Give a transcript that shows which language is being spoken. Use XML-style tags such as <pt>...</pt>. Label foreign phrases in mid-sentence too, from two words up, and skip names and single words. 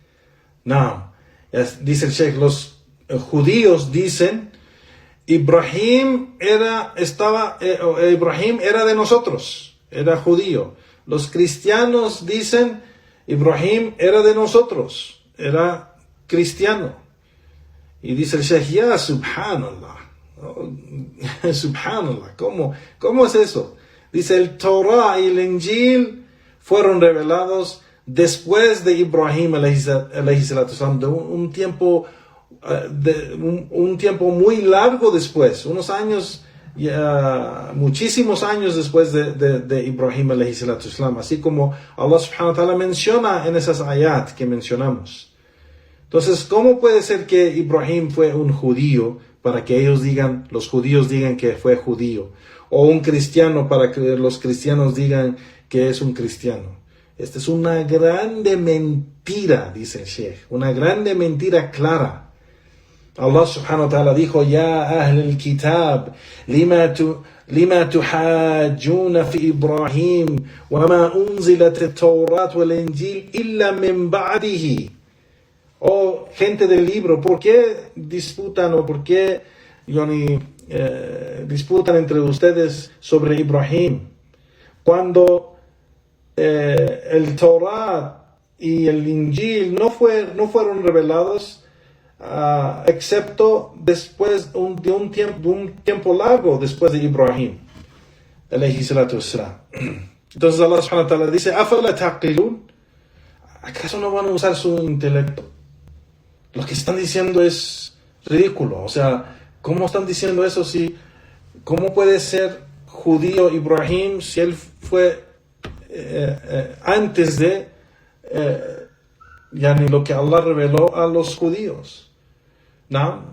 <es>Dice el Sheikh, los judíos dicen, Ibrahim era de nosotros, era judío. Los cristianos dicen, Ibrahim era de nosotros, era cristiano. Y dice el Sheikh, ya,</es> <ar>سبحان الله سبحان الله,</ar> <es>¿cómo es eso? Dice, el Torah y el Injil fueron revelados después de Ibrahim</es> <ar>عليه الصلاة والسلام,</ar> <es>de un tiempo muy largo después, unos años, muchísimos años después de Ibrahim</es> <ar>عليه الصلاة والسلام,</ar> <es>así como</es> <ar>الله سبحانه وتعالى</ar> <es>menciona en esas ayat que mencionamos. Entonces, ¿cómo puede ser que Ibrahim fue un judío para que los judíos digan que fue judío? O un cristiano para que los cristianos digan que es un cristiano. Esta es una grande mentira, dice el Sheikh, una grande mentira clara.</es> <ar>الله سبحانه وتعالى dijo, يا أهل الكتاب لم تحاجون في إبراهيم وما أنزلت التوراة والإنجيل إلا من بعده.</ar> <es>Oh, gente del libro, ¿por qué disputan o por qué disputan entre ustedes sobre Ibrahim? Cuando el Torah y el Injil no fueron revelados excepto después de un tiempo largo después de Ibrahim</es> <ar>عليه الصلاة والسلام.</ar> <es>Entonces</es> <ar>الله سبحانه وتعالى</ar> <es>dice,</es> <ar>¿أفلا تعقلون?</ar> <es>¿Acaso no van a usar su intelecto? Lo que están diciendo es ridículo. O sea, ¿cómo están diciendo eso? ¿Cómo puede ser judío Ibrahim si él fue antes de yani lo que Allah reveló a los judíos, ¿no?</es>